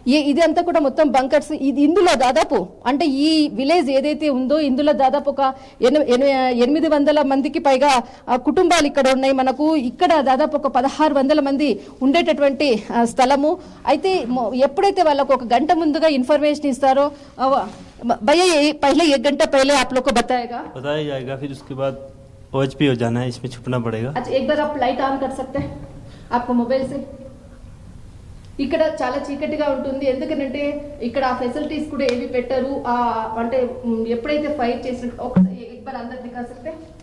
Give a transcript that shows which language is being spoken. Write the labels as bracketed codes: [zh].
[te] ఇది అంతా కూడా మొత్తం బంకర్స్ ఇది ఇందులో దాదాపు అంటే ఈ విలేజ్ ఏదైతే ఉందో ఇందులో దాదాపు ఒక 800 మందికి పైగా కుటుంబాలు ఇక్కడ ఉన్నాయి మనకు ఇక్కడ దాదాపు ఒక 1600 మంది ఉండేటటువంటి స్థలము అయితే ఎప్పుడైతే వాళ్ళకు ఒక గంట ముందుగా ఇన్ఫర్మేషన్ ఇస్తారో [hi] भैया ये पहले 1 घंटा पहले आप लोग को बताया जाएगा फिर उसके बाद OHP हो जाना है इसमें छुपना पड़ेगा अच्छा एक बार आप लाइट ऑन कर सकते हैं आपको मोबाइल से [te] ఇక్కడ చాలా చీకటిగా ఉంటుంది ఎందుకంటే ఇక్కడ ఆ ఫెసిలిటీస్ కూడా ఏవి పెట్టారు అంటే ఎప్పుడైతే ఫైర్ చేసిన ఒకసారి [hi] एक बार अंदर दिखा सकते हैं